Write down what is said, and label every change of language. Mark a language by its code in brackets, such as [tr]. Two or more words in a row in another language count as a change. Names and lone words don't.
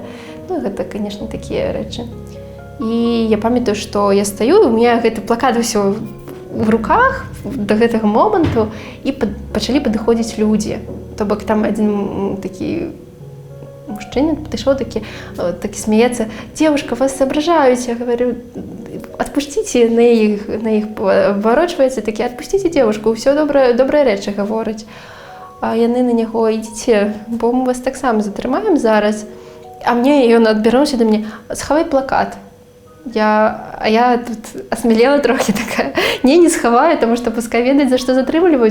[be] Ну гэта, канешне, такія рэчы. І я памятаю, што я стаю, [ru] у меня [be] гэты плакат усё [ru] в руках [be] до гэтага моманту, і пачалі падыходзіць людзі. То бок там адзін такі мужчына падышоў, такі смеецца: [ru] «Девушка, вас соображаюць». Я говорю: «Отпустите», [be] на іх паварочваецца, такі: [ru] «Отпустите девушку, [be] ўсё добрыя рэчы гаворыць». А яны на яго: «Ідзіце, бо мы вас таксама затрымаем зараз». А мне ён адбярнуўся да мяне: «Схавай плакат». Я тут асмелела трохі такая: не схаваю, таму што пускай ведаюць, за што затрымліваюць.